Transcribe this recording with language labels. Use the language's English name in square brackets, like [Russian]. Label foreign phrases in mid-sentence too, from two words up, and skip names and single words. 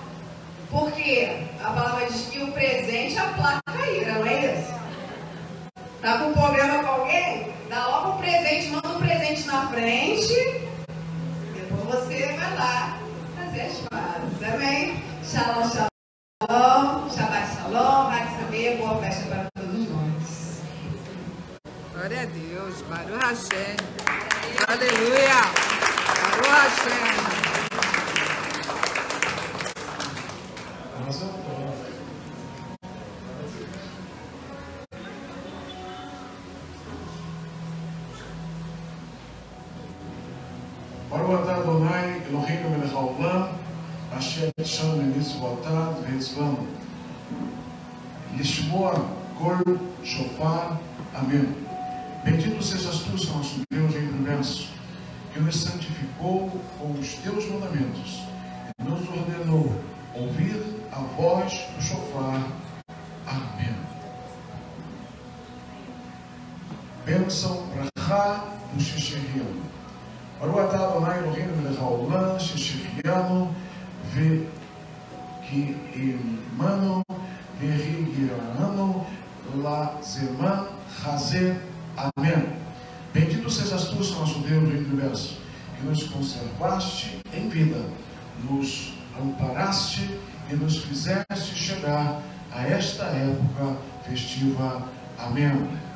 [Portuguese] Porque a palavra diz que o presente aplaca a ira, não é isso? Tá com problema com alguém? Dá logo um presente, manda um presente na frente. Depois você vai lá fazer as pazes. Amém? [Hebrew] שלום, שלום. שבת שלום. [Portuguese] Vai saber. Boa festa para todos nós. Glória a Deus. [Hebrew] ברוך השם. Aleluia. ברוך השם. ברוך אתה אדוני אלוהינו מלך העולם אשר שם למצוותיו והצוונו לשמוע קול שופר אמן. [Portuguese] Bendito sejas tu, Senhor nosso Deus, em universo, que nos santificou com os teus mandamentos e nos ordenou ouvir a voz do shofar. Amém. Bênção, brachá do Shesheriano. [Hebrew] ברוך אתה אדוני אלוהינו מלך העולם שהחיינו וקיימנו והגיענו לזמן Razé. [Portuguese] Amém. Bendito sejas tu, nosso Deus, Rei do universo, que nos conservaste em vida, nos amparaste e nos fizeste chegar a esta época festiva. Amém.